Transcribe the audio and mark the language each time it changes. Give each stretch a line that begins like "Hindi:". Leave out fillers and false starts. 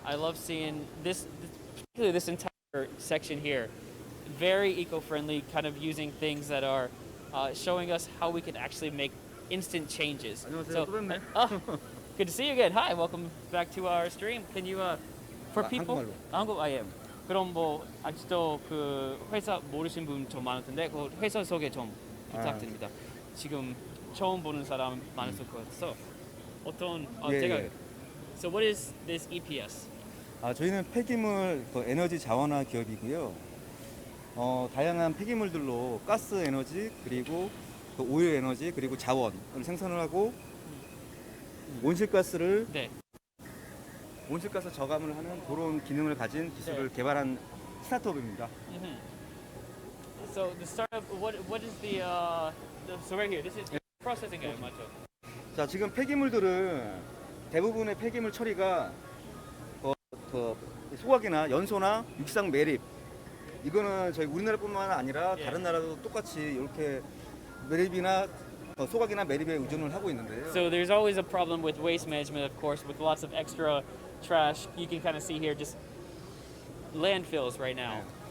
English: I love seeing this, particularly this entire section here. Very eco-friendly, kind of using things that are showing us how we can actually make instant changes. So, good to see you again. Hi, welcome back to our stream. Can you, for people,
Korean: 한국말로. 한국 예. 그럼 뭐 아직도 그 회사 모르신 분 좀 많을 텐데 그 회사 소개 좀 부탁드립니다. 지금 처음 보는 사람 많을 것 같아서 어떤 예, 제가 예.
English: So what is this EPS?
Korean: 저희는 폐기물 에너지 자원화 기업이고요. 다양한 폐기물들로 가스 에너지 그리고 오일 에너지 그리고 자원을 생산을 하고 온실가스를 네. 온실가스 저감을 하는 그런 기능을 가진 기술을 개발한 스타트업입니다.
English: So the startup, what is so right here, this is processing area,
Korean: 맞죠? 자, 지금 폐기물들은 대부분의 폐기물 처리가 소각이나 연소나 육상 매립 이거는 저희 우리나라뿐만 아니라 다른 나라도 똑같이 이렇게 매립이나 소각이나 매립에 의존을 하고 있는데요.
English: So there's always a problem with waste management, of course, with lots of extra trash. You can kind of see here just landfills right now.